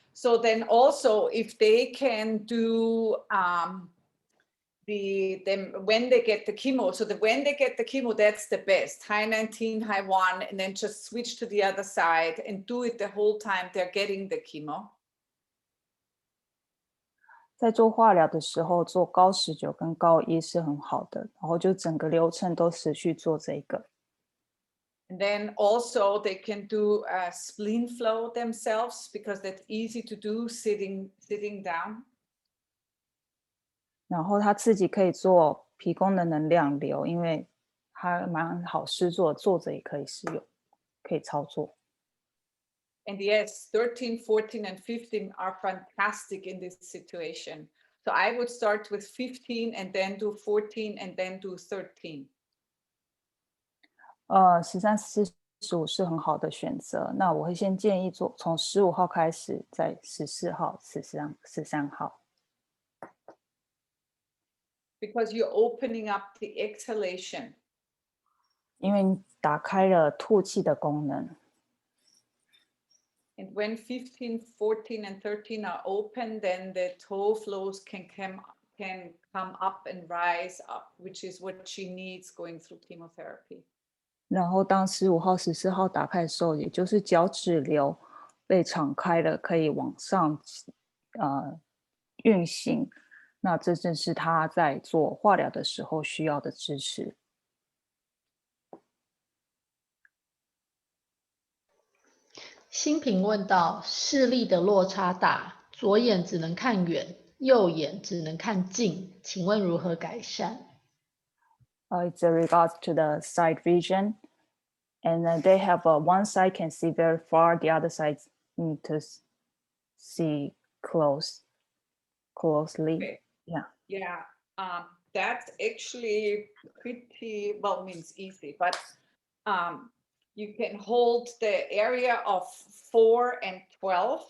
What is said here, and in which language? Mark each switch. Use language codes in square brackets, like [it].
[en] So then also if they can do when they get the chemo, so when they get the chemo, that's the best. High 19, high 1, and then just switch to the other side and do it the whole time they're getting the chemo. [zh] 在做化疗的时候，做高19跟高1是很好的，然后就整个流程都持续做这个。 [en] And then also they can do a spleen flow themselves because that's easy to do sitting down. [zh] 然后他自己可以做脾功能能量流，因为它蛮好施作，坐着也可以使用，可以操作。 [en] And yes, 13, 14, and 15 are fantastic in this situation. So I would start with 15 and then do 14 and then do 13. [zh] 13、14、15是很好的选择。那我会先建议从15号开始，在14号、13号。 [en] Because you're opening up the exhalation. [zh] 因为你打开了吐气的功能。 [en] And when 15, 14, and 13 are open, then the toe flows can can come up and rise up, which is what she needs going through chemotherapy. [zh] 然后当15号、14号打开的时候，也就是脚趾瘤被敞开了，可以往上运行。那这正是他在做化疗的时候需要的支持。新平问到：视力的落差大，左眼只能看远，右眼只能看近，请问如何改善 [en] ？It's a regards to the sight vision, and they have one side can see very far, the other side need to see closely. Okay. Yeah. Yeah, that's actually pretty, well, means easy, but you can hold the area of 4 and 12.